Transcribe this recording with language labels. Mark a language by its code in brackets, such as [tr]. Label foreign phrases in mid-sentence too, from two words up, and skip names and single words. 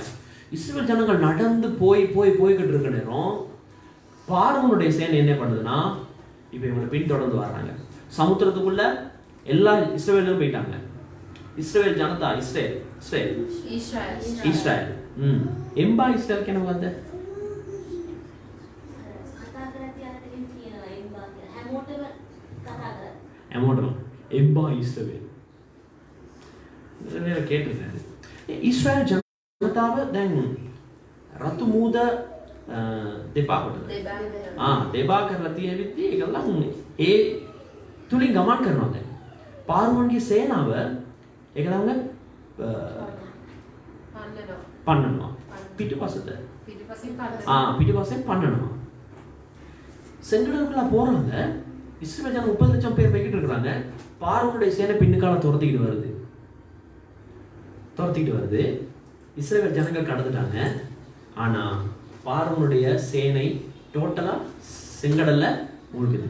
[ta] இஸ்ரவேல் ஜனங்கள் நடந்து போய்கிட்டு இருக்க நேரம் பார்வோனுடைய சேனை என்ன பண்ணுதுன்னா, இப்போ இவங்களை பின்தொடர்ந்து வர்றாங்க. சமுத்திரத்துக்குள்ள எல்லா இஸ்ரவேலும் போயிட்டாங்க. [si] இஸ்ரவேல் ஜனதா, இஸ்ரேல் எம்பா இஸ்ரேல் කෙනෙක් වන්ද හැමෝටම එම්බා ඉස්රේල් නේද கேட்டிருக்காரு. இஸ்ரேல் ජනතාව දැන් රතු මූද දෙපා කරලා තියෙවිත් ඒගොල්ලන් ඒ තුලින් ගමන් කරනවා. දැන් පාරුවන්ගේ සේනාව ඒගොල්ලන්ගේ පන්නනවා පිටිපස්සට පිටිපස්සෙන් පන්නනවා. [ta] செங்கடலுக்குள்ள போறாங்க. இஸ்ரவேல் ஜனம் 30 லட்சம் பேர் போய்கிட்டு இருக்கிறாங்க. பார்வோனுடைய சேனை பின்னுக்கால துரத்திக்கிட்டு வருது. இஸ்ரவேல் ஜனங்கள் கடந்துட்டாங்க. ஆனா பார்வோனுடைய சேனை டோட்டலா செங்கடல்ல மூழ்குது.